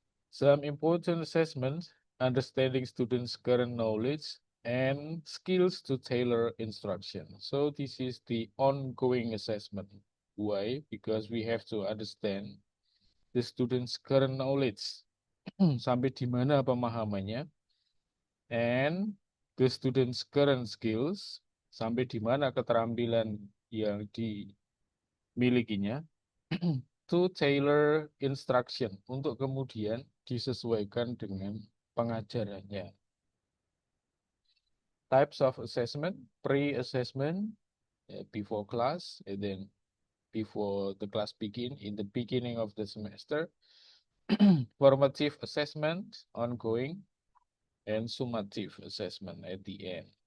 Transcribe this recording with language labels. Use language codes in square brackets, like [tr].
[en] Some important assessments, understanding students' current knowledge and skills to tailor instruction. So this is the ongoing assessment. Why? Because we have to understand the students' current knowledge. [id] Sampai di mana pemahamannya, [en] and the students' current skills, [id] sampai di mana keterampilan yang dimilikinya, [en] to tailor instruction, [id] untuk kemudian disesuaikan dengan pengajarannya. [en] Types of assessment, pre-assessment, before class, and then before the class begin, in the beginning of the semester. Formative assessment, ongoing, and summative assessment at the end.